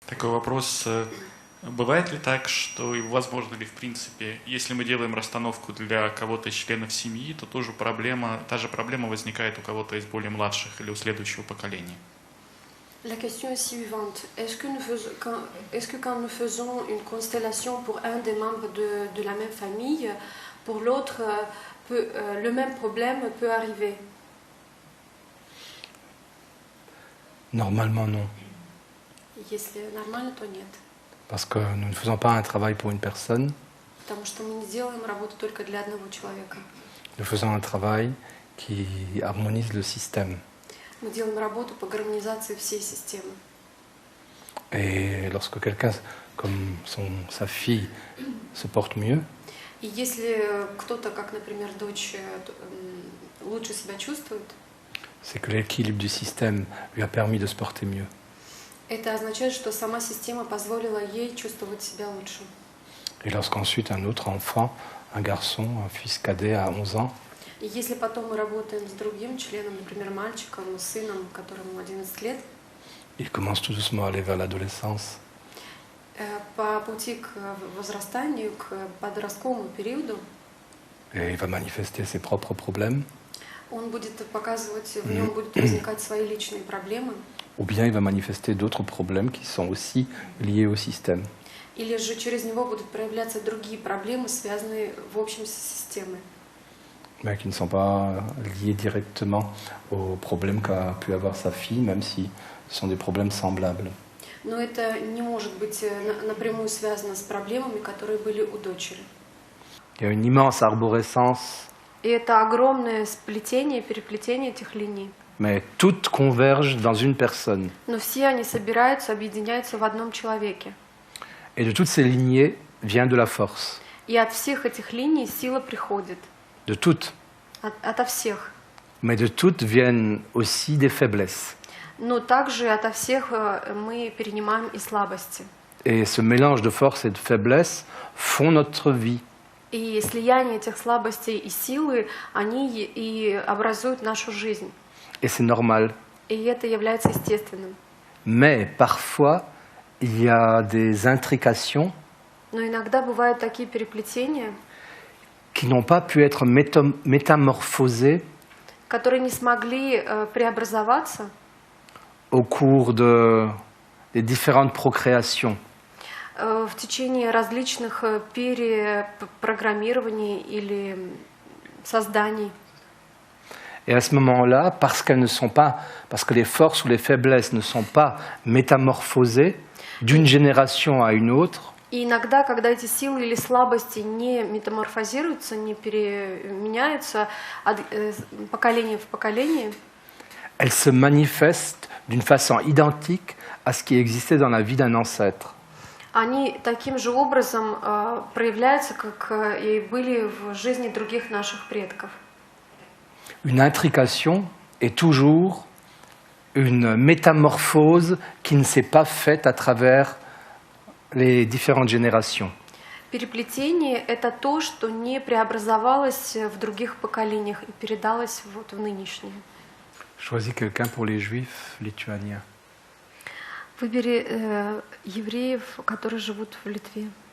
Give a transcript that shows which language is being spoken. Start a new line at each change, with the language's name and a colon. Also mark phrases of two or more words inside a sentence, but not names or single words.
Russian: Такой вопрос. Бывает ли так, что и возможно ли в принципе, если мы делаем расстановку для кого-то из членов семьи, то тоже та же проблема возникает у кого-то из более младших или у следующего поколения?
French: La question est suivante. Est-ce que quand nous faisons une constellation pour un des membres de la même famille, pour l'autre, le même problème peut arriver? Normalement, non.
Russian: Если нормально, то нет.
French: Parce que nous ne faisons pas un travail pour une personne.
Russian: Потому что мы не делаем работу только для одного человека.
French: Nous faisons un travail qui harmonise le système.
Russian: Мы делаем работу по гармонизации всей системы.
French: Et lorsque quelqu'un, comme sa fille, se porte mieux,
Russian: И если кто-то, как, например, дочь, лучше себя чувствует,
French: c'est que l'équilibre du système lui a permis de se porter mieux.
Russian: это означает, что сама система позволила ей чувствовать себя лучше.
French: Et lorsqu'ensuite un autre enfant, un garçon, un fils cadet à 11 ans,
Russian: И если потом мы работаем с другим членом, например, мальчиком, сыном, которому 11 лет,
French: il commence tout doucement à aller vers l'adolescence.
Russian: по пути к возрастанию, к подростковому периоду,
French: Et il va manifester ses propres problèmes,
Russian: он будет показывать, в нем будут возникать свои личные проблемы,
French: ou bien il va manifester d'autres problèmes qui sont aussi liés au système.
Russian: или же через него будут проявляться другие проблемы, связанные в общем с системой.
French: Mais qui ne sont pas liés directement aux problèmes qu'a pu avoir sa fille, même si ce sont des problèmes semblables.
Russian: Но это не может быть напрямую связано с проблемами, которые были у дочери.
French: Il y a une immense arborescence,
Russian: И это огромное сплетение, переплетение этих линий.
French: mais toutes convergent dans une personne.
Russian: Но все они собираются, объединяются в одном человеке.
French: Et de toutes ces lignées vient de la force.
Russian: И от всех этих линий сила приходит.
French: De toutes.
Russian: Ото всех.
French: Mais de toutes viennent aussi des faiblesses.
Russian: Но также ото всех мы перенимаем и слабости.
French: Et ce mélange de force et de faiblesse font notre vie.
Russian: И слияние этих слабостей и силы, они и образуют нашу жизнь.
French: Et c'est normal.
Russian: И это является естественным.
French: Mais parfois, il y a des intrications
Russian: Но иногда бывают такие переплетения,
French: qui n'ont pas pu être métamorphosées
Russian: которые не смогли преобразоваться
French: au cours des différentes procréations.
Russian: В течение различных перепрограммирований или созданий.
French: Et à ce moment-là, parce que les forces ou les faiblesses ne sont pas métamorphosées d'une génération à une autre,
Russian: И иногда, когда эти силы или слабости не метаморфозируются, не переменяются от поколения в поколение,
French: elles se manifestent d'une façon identique à ce qui existait dans la vie d'un ancêtre.
Russian: они таким же образом проявляются, как и были в жизни других наших предков.
French: Une intrication est toujours une métamorphose qui ne s'est pas faite à travers les différentes générations.
Russian: Переплетение – это то, что не преобразовалось в других поколениях и передалось вот в нынешнее.
French: Choisis quelqu'un pour les juifs lituaniens.
Russian: Выбери евреев, которые живут в Литве.